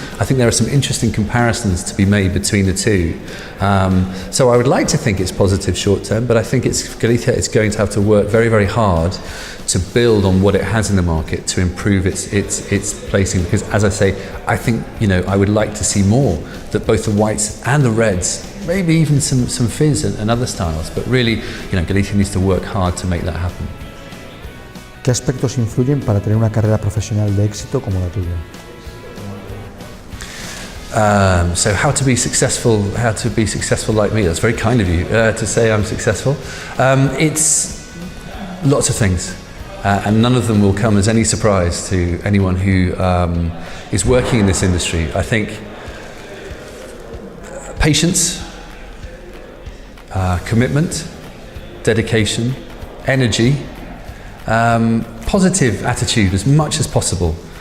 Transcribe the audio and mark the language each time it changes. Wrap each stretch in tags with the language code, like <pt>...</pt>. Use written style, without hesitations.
<en>I think there are some interesting comparisons to be made between the two. So I would like to think it's positive short term, but I think Galicia is going to have to work very, very hard to build on what it has in the market to improve its placing. Because as I say, I think, you know, I would like to see more, that both the whites and the reds, maybe even some fizz and other styles, but really, you know, Galicia needs to work hard to make that happen.</en> <es>¿Qué aspectos influyen para tener una carrera profesional de éxito como la tuya?</es> <en>So how to be successful like me? That's very kind of you to say I'm successful. It's lots of things, and none of them will come as any surprise to anyone who is working in this industry. I think patience, commitment, dedication, energy, positive attitude as much as possible.</en>